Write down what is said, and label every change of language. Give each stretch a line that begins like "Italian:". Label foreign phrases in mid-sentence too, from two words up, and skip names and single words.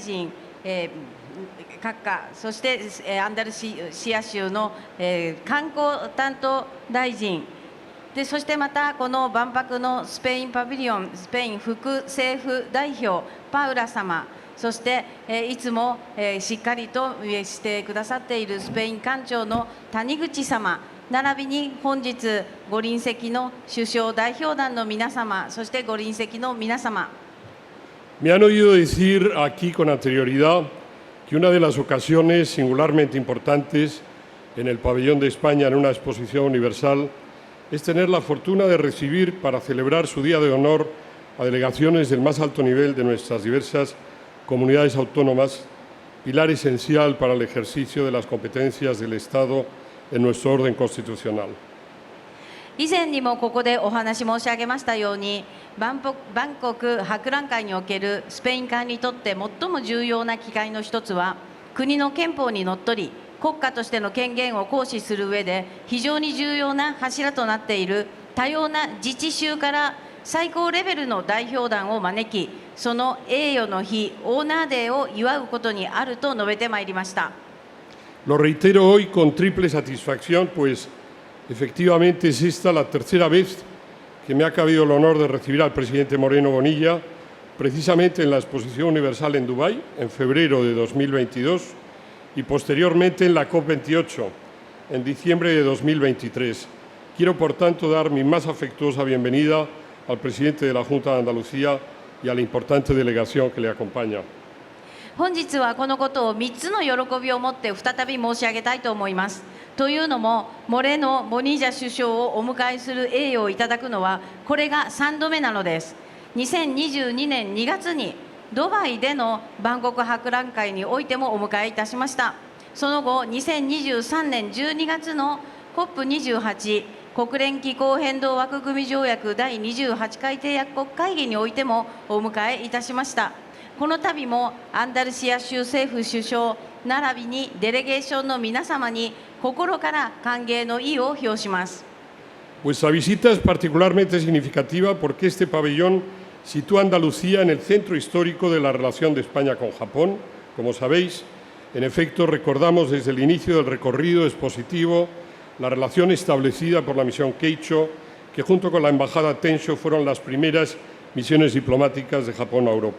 Japanese: 臣、閣下、そして、アンダルシア州の、観光担当大臣で、そしてまたこの万博のスペインパビリオンスペイン副政府代表パウラ様、そして、いつも、しっかりとしてくださっているスペイン館長の谷口様、並びに本日ご臨席の首相代表団の皆様、そしてご臨席の皆様。
Spanish: Me han oído decir aquí con anterioridad que una de las ocasiones singularmente importantes en el pabellón de España en una exposición universal es tener la fortuna de recibir para celebrar su día de honor a delegaciones del más alto nivel de nuestras diversas comunidades autónomas, pilar esencial para el ejercicio de las competencias del Estado en nuestro orden constitucional.
Japanese: 以前にもここでお話申し上げましたように、万国博覧会におけるスペイン館にとって最も重要な機会の一つは、国の憲法にのっとり国家としての権限を行使する上で非常に重要な柱となっている多様な自治州から最高レベルの代表団を招き、その栄誉の日、オーナーデーを祝うことにあると述べてまいりました。
Spanish: Lo reitero hoy con triple satisfacción, pues efectivamente es esta la tercera vez que me ha cabido el honor de recibir al presidente Moreno Bonilla, precisamente en la Exposición Universal en Dubái, en febrero de 2022, y posteriormente en la COP28, en diciembre de 2023. Quiero, por tanto, dar mi más afectuosa bienvenida al presidente de la Junta de Andalucía y a la importante delegación que le acompaña.
Japanese: 本日はこのことを3つの喜びを持って再び申し上げたいと思います。というのも、モレノ・ボニージャ首相をお迎えする栄誉をいただくのは、これが3度目なのです。2022年2月にドバイでの万国博覧会においてもお迎えいたしました。その後、2023年12月の COP28 国連気候変動枠組条約第28回締約国会議においてもお迎えいたしました。この度もアンダルシア州政府首相並びにデレゲーションの皆様に心から歓迎の意を表します。
Spanish: Vuestra visita es particularmente significativa porque este pabellón sitúa a Andalucía en el centro histórico de la relación de España con Japón. Como sabéis, en efecto, recordamos desde el inicio del recorrido expositivo la relación establecida por la misión Keicho, que junto con la embajada Tensho fueron las primeras misiones diplomáticas de Japón a Europa.